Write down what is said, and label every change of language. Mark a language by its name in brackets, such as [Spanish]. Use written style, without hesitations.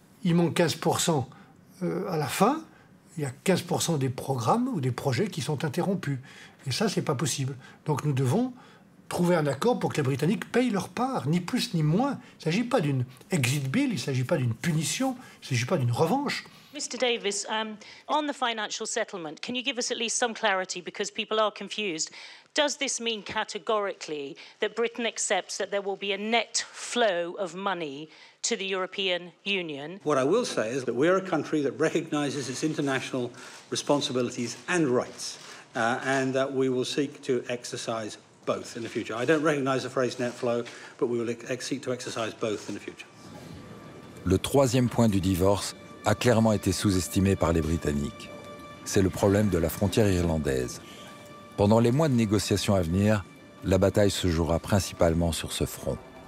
[French] il manque 15% à la fin, il y a 15% des programmes ou des projets qui sont interrompus. Et ça, c'est pas possible. Donc nous devons trouver un accord pour que les Britanniques payent leur part, ni plus ni moins. Il ne s'agit pas d'une exit bill, il ne s'agit pas d'une punition, il ne s'agit pas d'une revanche. [English] Mr Davis, on the financial settlement, can you give us at least some clarity because people are confused? Does this mean categorically that Britain accepts that there will be a net flow of money to the European Union? What I will say is that we're a country that recognises its international responsibilities and rights, and that we will seek to exercise both in the future. I don't recognise the phrase net flow, but we will seek to exercise both in the future. [French] Le troisième point du divorce a clairement été sous-estimé par les Britanniques. C'est le problème de la frontière irlandaise. Pendant les mois de négociations à venir, la bataille se jouera principalement sur ce front.